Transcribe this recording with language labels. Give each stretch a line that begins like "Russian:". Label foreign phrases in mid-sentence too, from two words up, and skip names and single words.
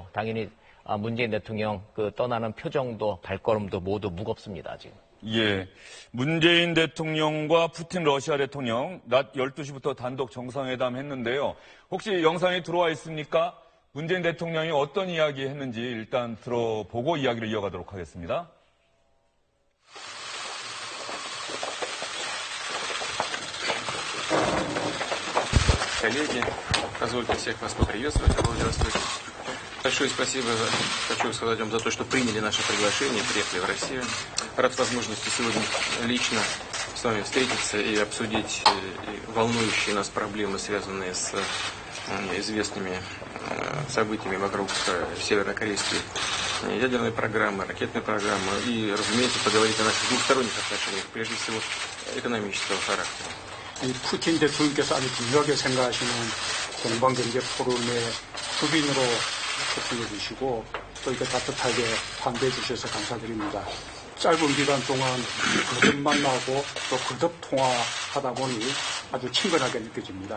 Korean: 당연히 문재인 대통령 떠나는 표정도 발걸음도 모두 무겁습니다. 지금. 예. 문재인 대통령과 푸틴 러시아 대통령 낮 12시부터 단독 정상회담 했는데요. 혹시 영상이 들어와 있습니까? 문재인 대통령이 어떤 이야기 했는지 일단 들어보고 이야기를 이어가도록 하겠습니다.
Russian: Коллеги, позвольте всех вас поприветствовать. Здравствуйте. Большое спасибо хочу сказать вам за то, что приняли наше приглашение, приехали в Россию. Рад возможности сегодня лично с вами встретиться и обсудить волнующие нас проблемы, связанные с известными событиями вокруг северокорейской ядерной программы, ракетной программы и, разумеется, поговорить о наших двухсторонних отношениях, прежде всего экономического характера.
Korean: 푸틴 대통령께서 아주 중요하게 생각하시는 동방경제 포럼의 주빈으로 초청해 주시고 또 이렇게 따뜻하게 환대해 주셔서 감사드립니다. 짧은 기간 동안 거듭 만나고 또 거듭 통화하다 보니 아주 친근하게 느껴집니다.